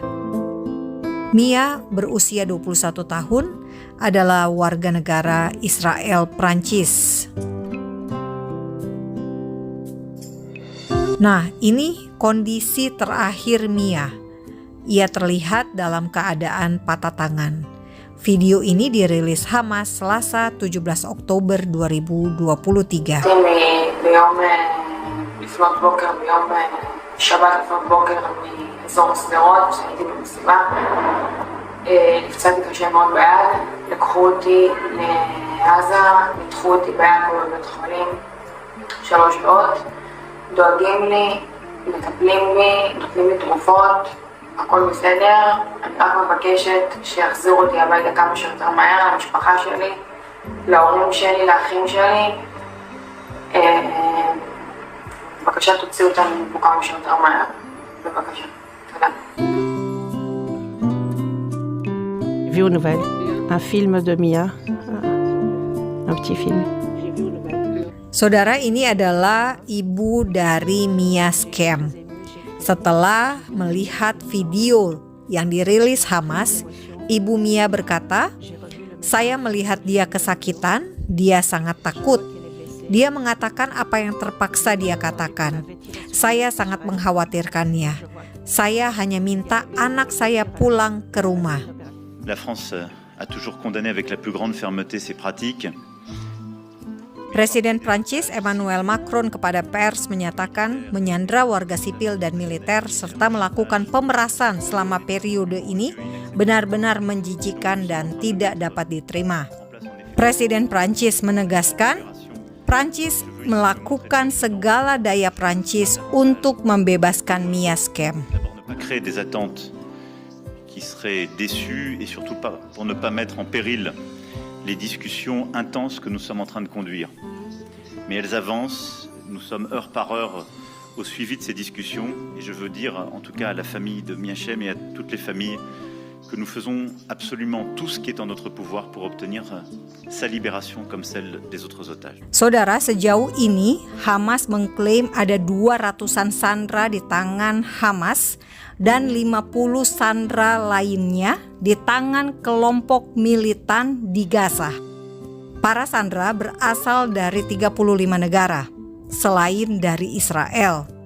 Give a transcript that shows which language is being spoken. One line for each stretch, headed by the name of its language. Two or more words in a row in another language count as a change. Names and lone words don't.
Indonesian: Mia berusia 21 tahun, adalah warga negara Israel Prancis. Nah, ini kondisi terakhir Mia. Ia terlihat dalam keadaan patah tangan. Video ini dirilis Hamas Selasa 17 Oktober 2023.
Hebrew: ביום לפנות בוקר, ביום שבת לפנות בוקר מאזור סדרות, הייתי במסיבה. נפצעתי קשה מאוד ביד, לקחו אותי לעזה, ניתחו אותי ביד פה בבית חולים 3 שעות. דואגים לי, מטפלים בי, נותנים לי תרופות, הכל בסדר. אני רק מבקשת שיחזירו אותי הביתה כמה שיותר מהר, למשפחה שלי, להורים שלי, לאחים שלי. בבקשה תוציאו אותנו פה כמה שיותר מהר. בבקשה. תודה.
French: Vu aux nouvelles, un film de Mia, un petit film.
Indonesian: Saudara, ini adalah ibu dari Mia Scam. Setelah melihat video yang dirilis Hamas, ibu Mia berkata, "Saya melihat dia kesakitan, dia sangat takut. Dia mengatakan apa yang terpaksa dia katakan. Saya sangat mengkhawatirkannya. Saya hanya minta anak saya pulang ke rumah."
French: La France a toujours condamné avec la plus grande fermeté ces pratiques.
Indonesian: Presiden Prancis Emmanuel Macron kepada pers menyatakan menyandra warga sipil dan militer serta melakukan pemerasan selama periode ini benar-benar menjijikkan dan tidak dapat diterima. Presiden Prancis menegaskan, Prancis melakukan segala daya Prancis untuk membebaskan Mia Scam.
French: Créer des attentes qui seraient déçues et surtout pas pour ne pas mettre en péril les discussions intenses que nous sommes en train de conduire. Mais elles avancent, nous sommes heure par heure au suivi de ces discussions et je veux dire en tout cas à la famille de Mia Schem et à toutes les familles que nous faisons absolument tout ce qui est en notre pouvoir pour obtenir sa libération comme celle des autres otages.
Indonesian: Saudara, sejauh ini Hamas mengklaim ada 200-an sandera di tangan Hamas dan 50 sandera lainnya di tangan kelompok militan di Gaza. Para sandera berasal dari 35 negara, selain dari Israel.